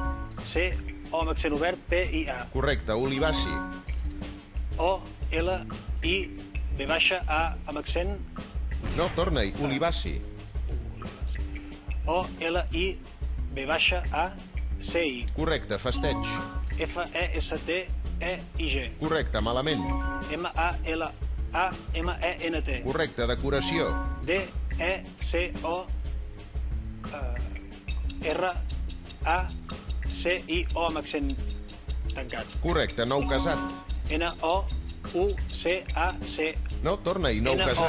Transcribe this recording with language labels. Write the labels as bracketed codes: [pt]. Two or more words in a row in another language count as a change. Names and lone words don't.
[ca] C-O amb accent obert P-I-A. Correcte, olivaci. O-L-I-B-A amb accent No, torna-hi, olivaci. O-L-I-B-A-C-I. Correcte, festeig. F-E-S-T-E-I-G. Correcte, malament. M-A-L-A-M-E-N-T. D-E-C-O-A-M-E-N-T. Correcte, decoració. D-E-C-O-R-A-C-I-O amb accent tancat. Correcte, nou casat. N-O-U-C-A-C. No, torna-hi, nou casat.